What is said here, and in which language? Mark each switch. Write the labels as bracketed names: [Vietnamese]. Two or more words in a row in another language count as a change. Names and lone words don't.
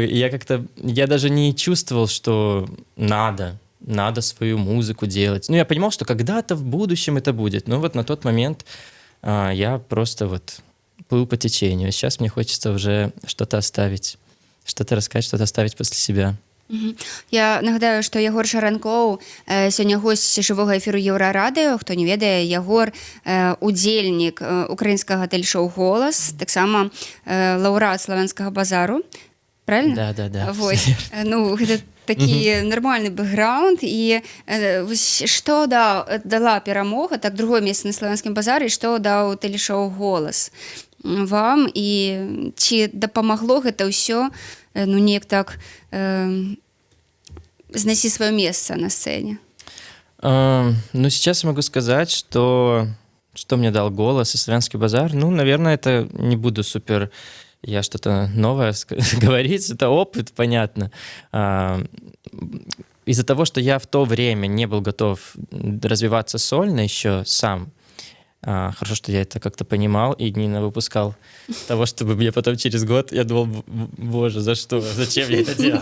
[Russian] И я даже не чувствовал, что надо свою музыку делать. Ну, я понимал, что когда-то в будущем это будет. Но вот на тот момент я просто вот плыл по течению. Сейчас мне хочется уже что-то оставить, что-то рассказать, что-то оставить после себя. [Belarusian] Я нагадаю, што Ягор Шаранкоў сёння госць жывога эфіру Еўрарадыё. Хто не ведае, Ягор удзельнік украінскага тэль-шоу «Голас», таксама лаўрэат славянскага базару. [Russian] Правильно? Да. [Belarusian] Вось. Ну, гэта такі нармальны бэкграунд. І што дала перамога, так, другое месца на славянскім базары, і што даў тэлешоу «Голас» вам, і ці дапамагло гэта ўсё, ну, неяк так знайсці сваё месца на сцэне? [Russian] Ну, сейчас я могу сказать, что мне дал «Голос» и «Славянский базар». Ну, наверное, это не буду супер... Я что-то новое говорить, это опыт, понятно. Из-за того, что я в то время не был готов развиваться сольно еще сам, хорошо, что я это как-то понимал и не выпускал того, чтобы мне потом через год, я думал, боже, за что, зачем я это делал?